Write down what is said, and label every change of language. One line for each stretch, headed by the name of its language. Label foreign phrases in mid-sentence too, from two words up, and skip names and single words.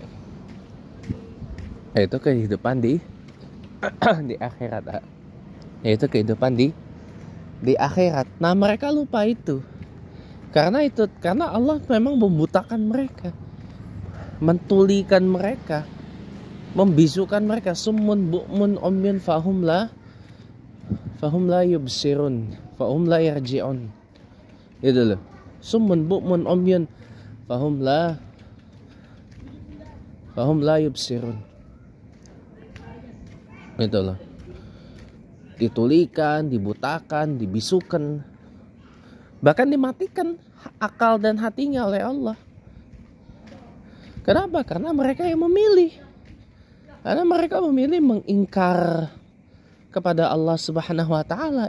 Indonesian: Yaitu kehidupan di akhirat. Yaitu kehidupan di akhirat. Nah mereka lupa itu. Karena Allah memang membutakan mereka, mentulikan mereka, membisukan mereka.
Arabic: Summun bu'mun umyun fahum la yubsirun fahum la yarji'un.
Indonesian: Itu loh.
Arabic: Summun bu'mun umyun fahum la yubsirun.
Indonesian: Itu loh. Ditulikan, dibutakan, dibisukan, bahkan dimatikan akal dan hatinya oleh Allah. Kenapa? Karena mereka yang memilih. Karena mereka memilih mengingkar kepada Allah
Arabic: Subhanahu wa taala.